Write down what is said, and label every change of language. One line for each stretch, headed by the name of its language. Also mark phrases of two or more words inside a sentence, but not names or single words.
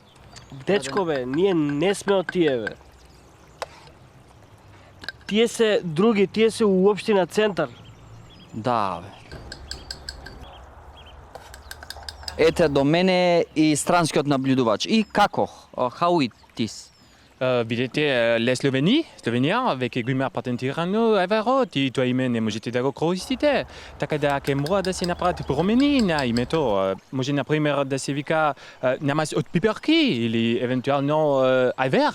Macedonian: Дечко бе, ние не сме од тие бе. Тие се други, тие се у општина Центар. Да, бе. Ете до мене и странскиот наблюдувач. И како?
English: How it is?
Macedonian: Видите, ле Словенија веќе го има патентирано еврот и тоа име не можете да го користите. Така да ќе мора да се направат промени на името. Може, например, да се вика намаз од пиперки или евентуално айвер.